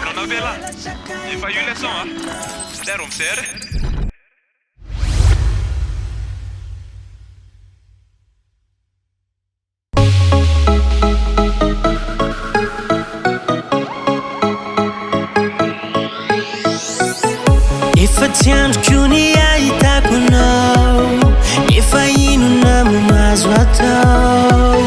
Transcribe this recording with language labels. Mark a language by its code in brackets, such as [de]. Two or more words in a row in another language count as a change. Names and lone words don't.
[sv] spela. Vi får ju läsa va? Där de ser. [mg] Efa tsy andro koa ny ahitako anao, efa inona mo mahazo atao.